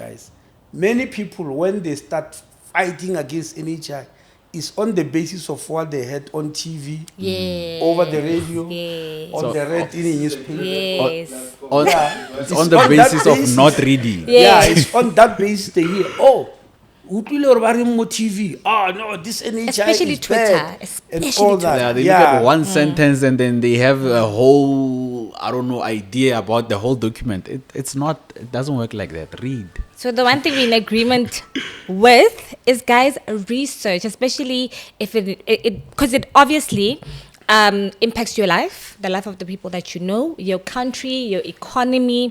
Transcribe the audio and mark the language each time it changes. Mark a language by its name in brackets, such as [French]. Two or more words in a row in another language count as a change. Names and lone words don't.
[English] Many people, when they start fighting against NHI, is on the basis of what they had on TV, Yes. over the radio, Yes. on So- the read in a newspaper. Yes. On, Yeah, it's it's on the on that basis of basis. not reading. Yeah, Yes. it's on that basis they hear, [Southern Sotho] oh, utlwile hore ba reng mo TV. [English] Ah, no, this NHI Especially is Twitter, bad. And especially all that. Yeah, they look at one sentence and then they have a whole, I don't know, idea about the whole document. It's not, it doesn't work like that. Read. So the one thing we're in agreement with is, guys, research, especially if because it obviously impacts your life, the life of the people that you know, your country, your economy,